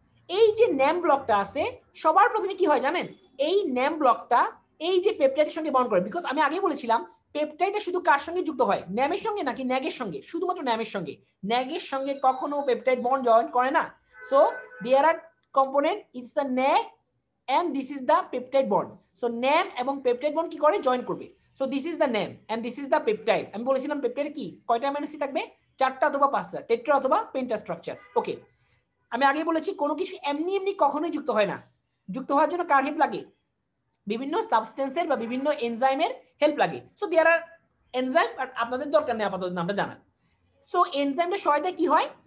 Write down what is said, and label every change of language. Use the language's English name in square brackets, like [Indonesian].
[Bangla] এই যে ন্যাম ব্লকটা আছে, সবার প্রথমে কি হয় জানেন? এই ন্যাম ব্লকটা এই যে পেপটাইডের সঙ্গে বন্ড করে, বিকজ আমি আগে বলেছিলাম পেপটাইডটা শুধু কার সঙ্গে যুক্ত হয়? ন্যামের সঙ্গে নাকি ন্যাগের সঙ্গে? শুধুমাত্র ন্যামের সঙ্গে। ন্যাগের সঙ্গে কখনো পেপটাইড বন্ড জয়েন করে না। [English] So there are component, it's the NAG and this is the peptide bond. So NAM [Bangla] এবং [English] peptide bond [Bangla] কি করে? জয়েন করবে। [English] So this is the NAM and this is the peptide. [Bangla] আমি বলেছিলাম peptide কি কয়টা অ্যামিনো অ্যাসিড থাকবে? চারটা অথবা পাঁচটা, টেট্রা অথবা পেন্টা স্ট্রাকচার। ওকে, আমি আগে বলেছি কোনো কিছু এমনি এমনি কখনোই যুক্ত হয় না। যুক্ত হওয়ার জন্য কার হেল্প লাগে? বিভিন্ন সাবস্টেন্সের বা বিভিন্ন এনজাইমের হেল্প লাগে। [English] so there are enzyme, [Bangla] আর আপনাদের দরকার নেই আপাতত নামটা জানা। সো এনজাইমটা সহায়তায় কি হয়?